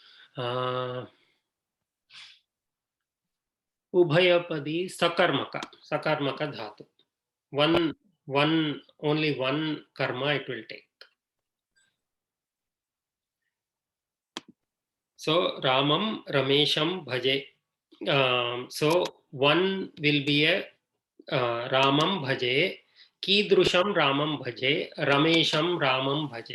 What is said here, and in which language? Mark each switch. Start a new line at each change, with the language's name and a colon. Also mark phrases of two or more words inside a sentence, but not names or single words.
Sanskrit: Ubhayapadi sakarmaka dhatu.
English: Only one karma it will take.
Sanskrit: So Ramam Ramesham Bhaje.
English: So one will be a
Sanskrit: Ramam Bhaje, Kidrusham Ramam Bhaje, Ramesham Ramam Bhaje.